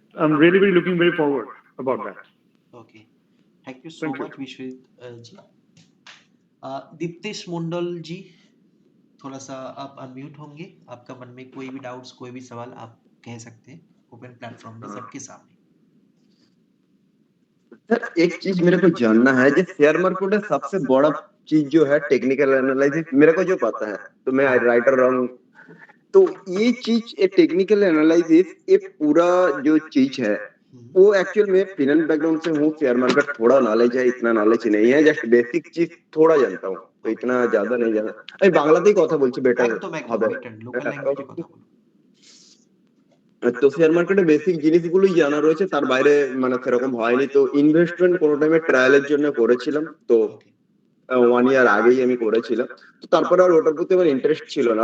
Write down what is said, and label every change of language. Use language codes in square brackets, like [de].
[en] I'm really looking very forward about that. Okay, thank you so Thank you. Much Vishwajeet ji. [hi] दीप्तेश मंडल जी, थोड़ा सा आप unmute होंगे, आपका मन में कोई भी डाउट्स, कोई भी सवाल आप कह सकते हैं ओपन प्लेटफॉर्म में सबके सामने। सर एक चीज मेरे को जानना है, जो शेयर मार्केट में सबसे बड़ा चीज जो है टेक्निकल एनालिसिस, मेरे को जो पता है, तो मैं राइटर रहा हूँ, तो ये चीज ये टेक्निकल एनालिसिस ये पूरा जो चीज है वो एक्चुअल में फाइनेंस बैकग्राउंड से हूँ, शेयर मार्केट थोड़ा नॉलेज है, इतना नॉलेज नहीं है, जस्ट बेसिक चीज थोड़ा जानता हूँ, तो इतना ज्यादा नहीं जाना। [bn] अरे बांग्लाতেই কথা বলছি বেটার হবে। লোকাল ল্যাঙ্গুয়েজে কথা বলুন। তো শেয়ার মার্কেটে বেসিক জিনিসগুলোই জানা রয়েছে, তার বাইরে মানে সেরকম হয়নি। তো ইনভেস্টমেন্ট কোনো টাইমে ট্রায়ালের জন্য করেছিলাম, তো 1 ইয়ার আগেই আমি করেছিলাম, তো তারপরে আর ওটার প্রতি আমার ইন্টারেস্ট ছিল না।